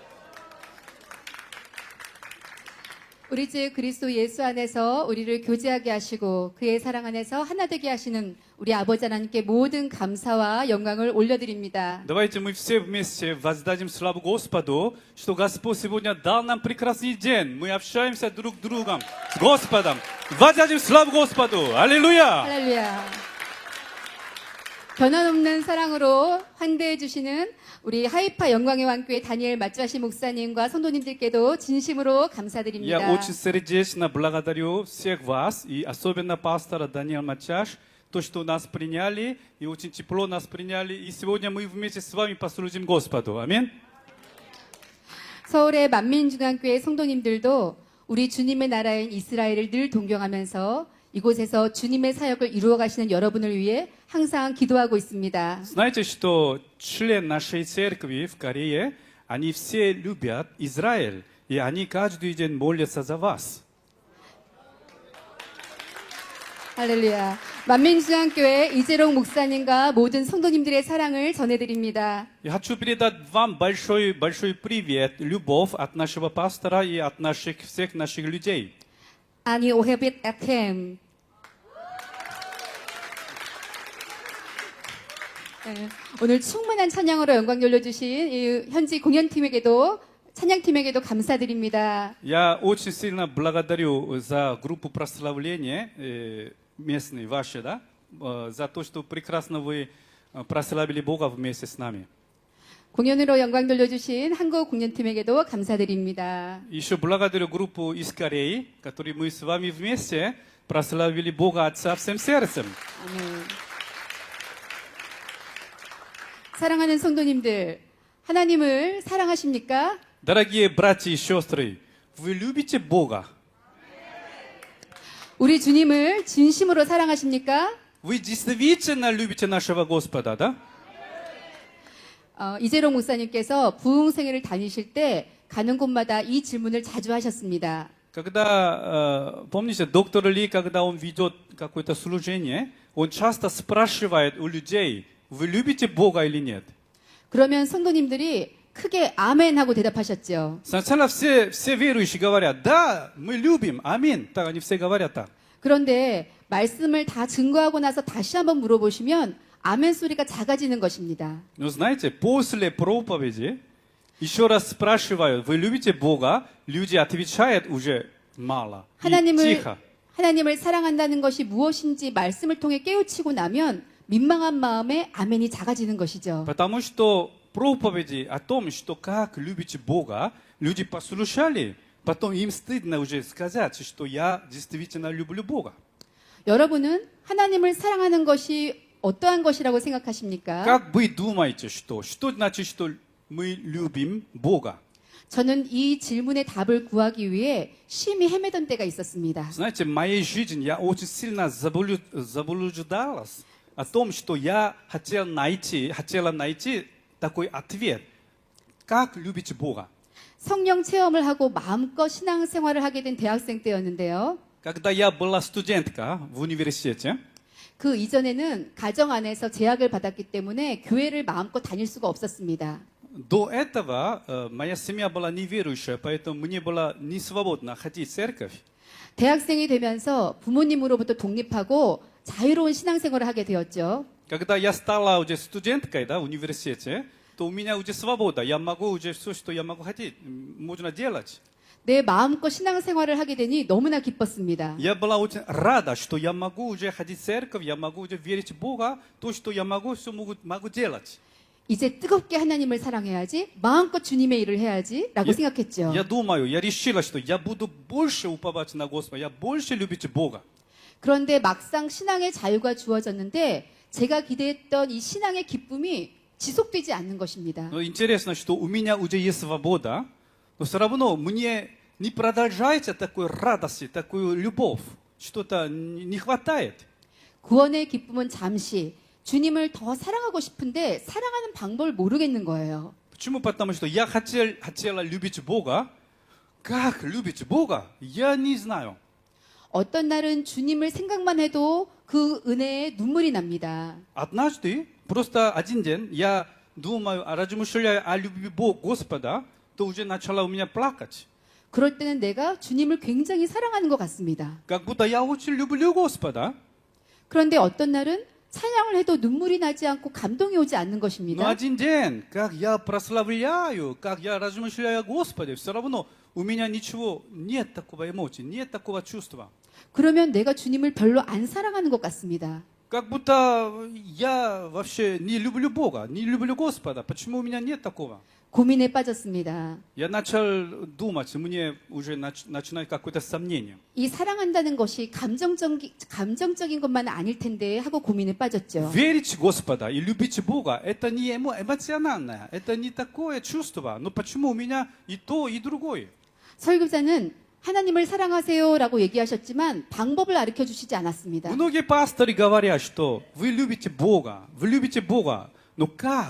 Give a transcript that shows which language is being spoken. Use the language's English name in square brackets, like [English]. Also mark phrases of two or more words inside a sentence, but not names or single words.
[Korean] 우리 주 그리스도 예수 안에서 우리를 교제하게 하시고 그의 사랑 안에서 하나 되게 하시는 우리 아버지 하나님께 모든 감사와 영광을 올려드립니다. [Russian] Давайте мы все вместе воздадим славу Господу, что Господь сегодня дал нам прекрасный день. Мы общаемся друг с другом, с Господом. Воздадим славу Господу. Аллилуйя! [Korean] 할렐루야. 변함없는 사랑으로 환대해 주시는 우리 하이파 영광의 왕교회 다니엘 마츠아시 목사님과 성도님들께도 진심으로 감사드립니다. [Russian] Я очень сердечно благодарю всех вас, и особенно пастора Даниэла Мачаш, то, что нас приняли, и очень тепло нас приняли. И сегодня мы вместе с вами послужим Господу. Аминь. [Korean] 서울의 만민중앙교회 성도님들도 우리 주님의 나라인 이스라엘을 늘 동경하면서 이곳에서 주님의 사역을 이루어 가시는 여러분을 위해 항상 기도하고 있습니다. [Russian] Знаете, что член нашей церкви в Корее, они все любят Израиль, и они каждый день молятся за вас. [Korean] 할렐루야. 만민중앙교회 이재롱 목사님과 모든 성도님들의 사랑을 전해드립니다. [Russian] Я хочу передать вам большой привет, любовь от нашего пастора и от всех наших людей. [Hebrew] אני אוהבת אתכם. [Korean] 네, 오늘 충만한 찬양으로 영광 돌려주신 이 현지 공연팀에게도 찬양팀에게도 감사드립니다. [Russian] Я очень сильно благодарю за группу прославления местной вашей, да, за то, что прекрасно вы прославили Бога вместе с нами. [Korean] 공연으로 영광 돌려주신 한국 공연팀에게도 감사드립니다. [Russian] Еще благодарю группу из Кореи, которой мы с вами вместе прославили Бога Отца всем сердцем. [Korean] 아멘. 사랑하는 성도님들, 하나님을 사랑하십니까? [Russian] Дорогие братья и сестры, вы любите Бога? [Korean] 우리 주님을 진심으로 사랑하십니까? [Russian] Вы действительно любите нашего Господа, да? [Korean] 이재롱 목사님께서 부흥생회를 다니실 때 가는 곳마다 이 질문을 자주 하셨습니다. [Russian] Когда, помните, доктор Ли, когда он ведет какое-то служение, он часто спрашивает у людей, вы любите Бога или нет? [Korean] 그러면 성도님들이 크게 아멘 하고 대답하셨죠. [Russian] Сначала все верующие говорят, да, мы любим, аминь. Так они все говорят так. [Korean] 그런데 말씀을 다 증거하고 나서 다시 한번 물어보시면 아멘 소리가 작아지는 것입니다. [Russian] Но знаете, после проповеди еще раз спрашивают, вы любите Бога? Люди отвечают уже мало и тихо. [Korean] 하나님을 사랑한다는 것이 무엇인지 말씀을 통해 깨우치고 나면 민망한 마음에 아멘이 작아지는 것이죠. [Russian] Потому что проповеди о том, что как любите Бога, люди послушали, потом им стыдно уже сказать, что я действительно люблю Бога. [Korean] 여러분은 하나님을 사랑하는 것이 어떠한 것이라고 생각하십니까? [Russian] Как вы думаете, что значит, что мы любим Бога? [Korean] 저는 이 질문의 답을 구하기 위해 심히 헤매던 때가 있었습니다. [Russian] Знаете, в моей жизни я очень сильно заблуждалась о том, что я хотела найти такой ответ. Как любите Бога? [Korean] 성령 체험을 하고 마음껏 신앙생활을 하게 된 대학생 때였는데요. [Russian] Когда я была студентка в университете, [Korean] 그 이전에는 가정 안에서 제약을 받았기 때문에 교회를 마음껏 다닐 수가 없었습니다. [Russian] до этого моя семья была неверующая, поэтому мне было не свободно ходить в церковь. [Korean] 대학생이 되면서 부모님으로부터 독립하고 자유로운 신앙생활을 하게 되었죠. [Russian] Когда я стала уже студенткой, да, в университете, то у меня уже свобода. Я могу уже все, что я могу хотеть, можно делать. [Korean] 내 마음껏 신앙생활을 하게 되니 너무나 기뻤습니다. [Russian] Я была очень рада, что я могу уже ходить в церковь, я могу уже верить в Бога, то, что я могу, все могу делать. [Korean] 이제 뜨겁게 하나님을 사랑해야지, 마음껏 주님의 일을 해야지라고 생각했죠. [Russian] Я думаю, я решила, что я буду больше уповать на Господа, я больше любить Бога. [Korean] 그런데 막상 신앙의 자유가 주어졌는데 제가 기대했던 이 신앙의 기쁨이 지속되지 않는 것입니다. [Russian] Но интересно, что у меня уже есть свобода, но все равно мне не продолжается такой радости, такую любовь. Что-то не хватает. [Korean] 구원의 기쁨은 잠시, 주님을 더 사랑하고 싶은데 사랑하는 방법을 모르겠는 거예요. [Russian] Почему? Потому что я хотела любить Бога. Как любить Бога? Я не знаю. [Korean] 어떤 날은 주님을 생각만 해도 그 은혜에 눈물이 납니다. [Russian] Однажды, просто один день, я думаю, размышляя о любви Господа, то уже начала у меня плакать. [Korean] 그럴 때는 내가 주님을 굉장히 사랑하는 것 같습니다. [Russian] Как будто я очень люблю Господа. [Korean] 그런데 어떤 날은 찬양을 해도 눈물이 나지 않고 감동이 오지 않는 [Russian] Но [Korean] 것입니다. [Russian] один день, как я прославляю, как я размышляю о Господе, все равно у меня ничего, нет такого эмоции, нет такого чувства. [Korean] 그러면 내가 주님을 별로 안 사랑하는 것 같습니다. [Russian] Как будто я вообще не люблю Бога, не люблю Господа. Почему у меня нет такого? [Korean] 고민에 빠졌습니다. [Russian] Я начал думать, мне уже начинает какое-то сомнение. [Korean] 이 사랑한다는 것이 감정적인 것만 아닐 텐데 하고 고민에 빠졌죠. [Russian] Верить в Господа и любить Бога, это не эмоциональное, это не такое чувство. Но почему у меня и то, и другое? [Korean] 설교자는 하나님을 사랑하세요라고 얘기하셨지만 방법을 가르쳐 주시지 않았습니다. [Russian] Многие пасторы говорят, что вы любите Бога, но как?